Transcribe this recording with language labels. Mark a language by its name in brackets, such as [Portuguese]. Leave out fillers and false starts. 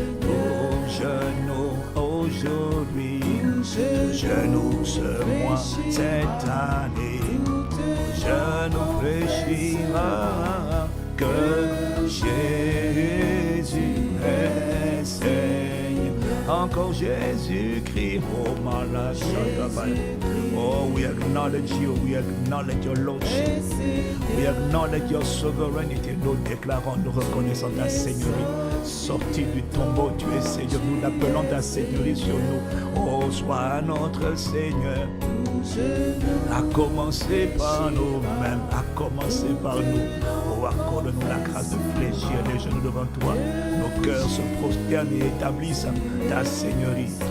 [French] Tout genou aujourd'hui, tout genou ce mois, cette année, tout genou fléchira que Jésus est Seigneur. Encore Jésus-Christ, oh malachatabai. [English] Oh, we acknowledge you, we acknowledge your lordship, we acknowledge your sovereignty. [French] Nous déclarons, nous reconnaissons ta Seigneurie. Sorti du tombeau, tu es Seigneur. Nous appelons ta Seigneurie sur nous. Oh, sois notre Seigneur. À commencer par nous-mêmes, à commencer par nous. Oh, accorde-nous la grâce de fléchir les genoux devant toi. Nos cœurs se prosternent et établissent ta Seigneurie.